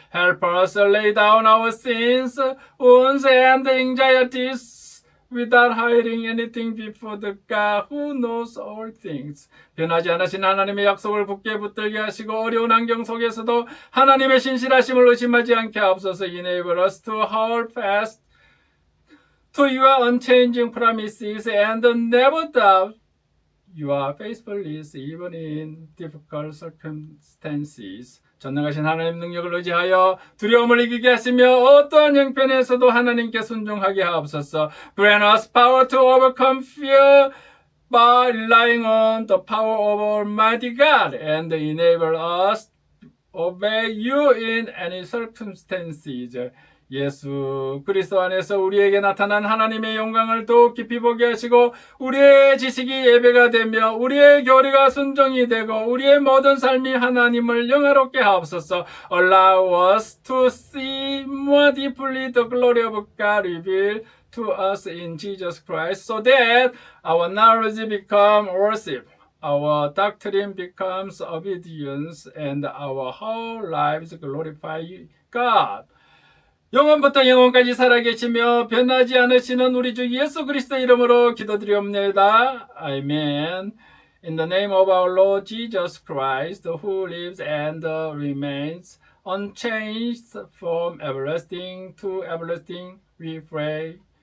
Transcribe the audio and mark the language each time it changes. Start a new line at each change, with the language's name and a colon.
English: Help us lay down our sins, wounds and anxieties without hiding anything before the God who knows all things.
Korean: 변하지 않으신 하나님의 약속을 굳게 붙들게 하시고 어려운 환경 속에서도 하나님의 신실하심을 의심하지 않게 하옵소서.
English: Enable us to hold fast to your unchanging promises and never doubt your faithfulness even in difficult circumstances.
Korean: 전능하신 하나님 능력을 의지하여 두려움을 이기게 하시며 어떠한 형편에서도 하나님께 순종하게 하옵소서.
English: Grant us power to overcome fear by relying on the power of Almighty God and enable us to obey you in any circumstances.
Korean: 예수 그리스도 안에서 우리에게 나타난 하나님의 영광을 더욱 깊이 보게 하시고 우리의 지식이 예배가 되며 우리의 교리가 순종이 되고 우리의 모든 삶이 하나님을 영화롭게 하옵소서.
English: Allow us to see more deeply the glory of God revealed to us in Jesus Christ so that our knowledge becomes worship, our doctrine becomes obedience, and our whole lives glorify God.
Korean: 영원부터 영원까지 살아계시며 변하지 않으시는 우리 주 예수 그리스도 이름으로 기도드리옵나이다. 아멘.
English: In the name of our Lord Jesus Christ, who lives and remains unchanged from everlasting to everlasting, we pray.